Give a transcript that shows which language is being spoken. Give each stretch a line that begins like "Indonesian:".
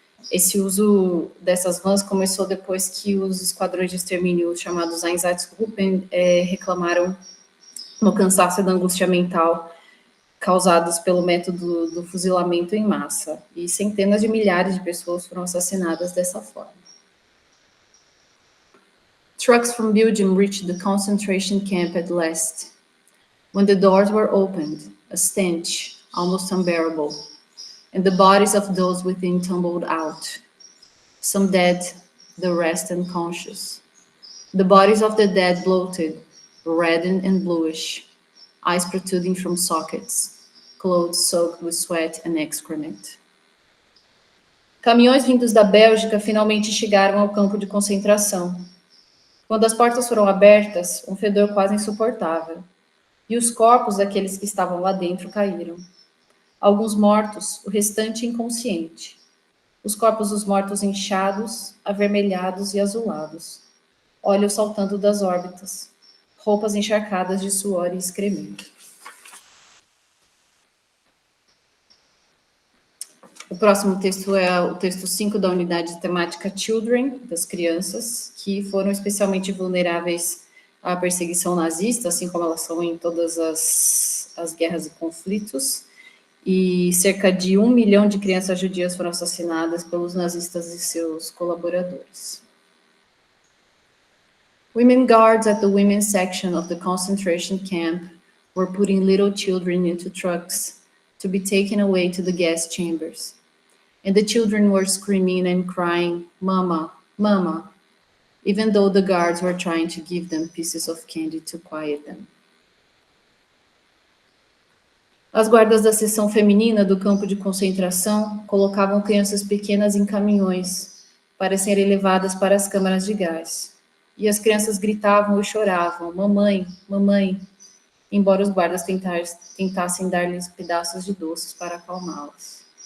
Portuguese: Esse uso dessas vans começou depois que os esquadrões de extermínio chamados Einsatzgruppen reclamaram no cansaço e da angústia mental causados pelo método do fuzilamento em massa, e centenas de milhares de pessoas foram assassinadas dessa forma.
English: Trucks from Belgium reached the concentration camp at last. When the doors were opened, a stench, almost unbearable, and the bodies of those within tumbled out, some dead, the rest unconscious. The bodies of the dead bloated, reddened and bluish, eyes protruding from sockets, clothes soaked with sweat and excrement.
Portuguese: Caminhões vindos da Bélgica finalmente chegaram ao campo de concentração. Quando as portas foram abertas, um fedor quase insuportável, e os corpos daqueles que estavam lá dentro caíram. Alguns mortos, o restante inconsciente. Os corpos dos mortos inchados, avermelhados e azulados. Olhos saltando das órbitas. Roupas encharcadas de suor e excremento. O próximo texto é o texto 5 da unidade temática Children, das crianças, que foram especialmente vulneráveis à perseguição nazista, assim como elas são em todas as guerras e conflitos. E cerca de 1 milhão de crianças judias foram assassinadas pelos nazistas e seus colaboradores.
English: Women guards at the women's section of the concentration camp were putting little children into trucks to be taken away to the gas chambers. And the children were screaming and crying, "Mama, Mama," even though the guards were trying to give them pieces of candy to quiet them.
Portuguese: As guardas da seção feminina do campo de concentração colocavam crianças pequenas em caminhões para serem levadas para as câmaras de gás. E as crianças gritavam e choravam, "Mamãe, mamãe", embora os guardas tentassem dar-lhes pedaços de doces para acalmá-las.